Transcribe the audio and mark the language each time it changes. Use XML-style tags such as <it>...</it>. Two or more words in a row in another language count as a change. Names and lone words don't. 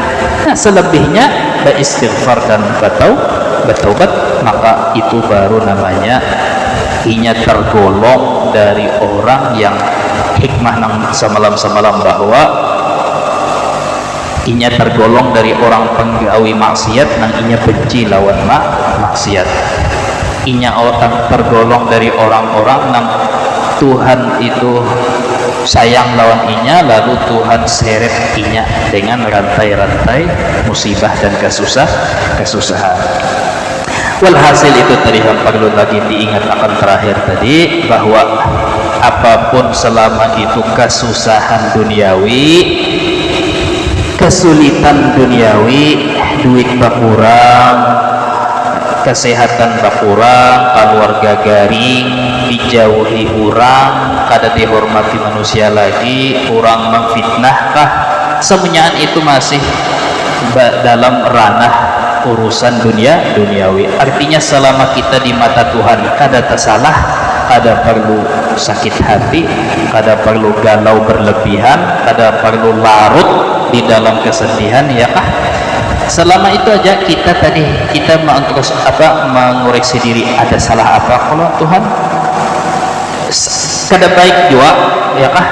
<bjn>Nah selebihnya beristighfar dan bertaubat, maka itu baru namanya inya tergolong dari orang yang hikmah nang semalam bahwa inya tergolong dari orang penggawi maksiat nang inya benci lawan maksiat. inya orang tergolong dari orang-orang nang Tuhan itu sayang lawan inya, lalu Tuhan seret inya dengan rantai-rantai musibah dan kesusahan.</bjn> <id>Walhasil itu tadi yang perlu lagi diingat akan terakhir tadi, bahwa apapun selama itu kesusahan duniawi,</id> <bjn>kesulitan duniawi, duit berkurang, kesehatan berkurang, keluarga garing, dijauhi orang, kada dihormati manusia lagi, orang memfitnahkah, semuanya itu masih dalam ranah urusan duniawi. Artinya selama kita di mata Tuhan kada tersalah, kada perlu sakit hati, kada perlu galau berlebihan, kada perlu larut di dalam kesedihan, ya kah? Selama itu aja kita mengoreksi diri, ada salah apa kalau Tuhan, kada baik juga, ya kah?</bjn>